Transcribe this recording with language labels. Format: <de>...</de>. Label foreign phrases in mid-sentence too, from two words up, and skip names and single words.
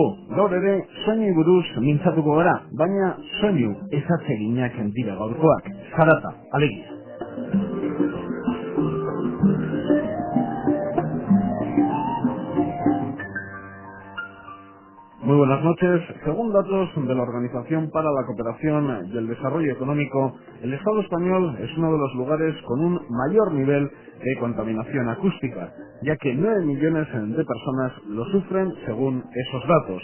<eu>Gaur ere, soinui buruz mintzatuko gara, baina soinu ezatzeginak dira gaurkoak. Zarata, alegia.</eu> <es>Muy buenas noches. Según datos de la Organización para la Cooperación y el Desarrollo Económico, el Estado español es uno de los lugares con un mayor nivel de contaminación acústica, ya que 9 millones de personas lo sufren según esos datos.</es>